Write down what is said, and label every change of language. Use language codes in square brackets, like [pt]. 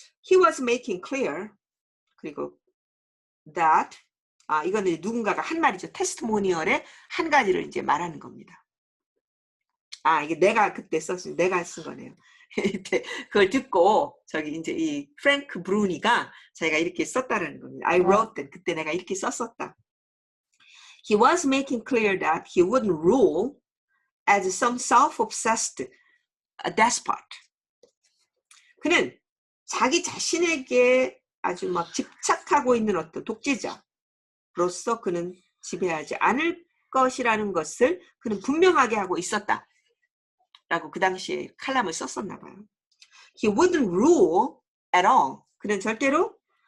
[en] He was making clear [ko] 그리고 [en] that [ko] 이거는 누군가가 한 말이죠. 테스티모니얼의 한 가지를 이제 말하는 겁니다. 이게 내가 그때 내가 쓴 거네요. 그걸 듣고 저기 이제 이 프랭크 브루니가 자기가 이렇게 썼다라는 겁니다. [en] I wrote that. [ko] 그때 내가 이렇게 썼었다. [en] He was making clear that he wouldn't rule as some self-obsessed despot. [ko] 그는 자기 자신에게 아주 막 집착하고 있는 어떤 독재자로서 그는 지배하지 않을 것이라는 것을 그는 분명하게 하고 있었다. 라고 그 당시에 칼럼을 썼었나 봐요. [en] He wouldn't rule at all. [ko] 그는 절대로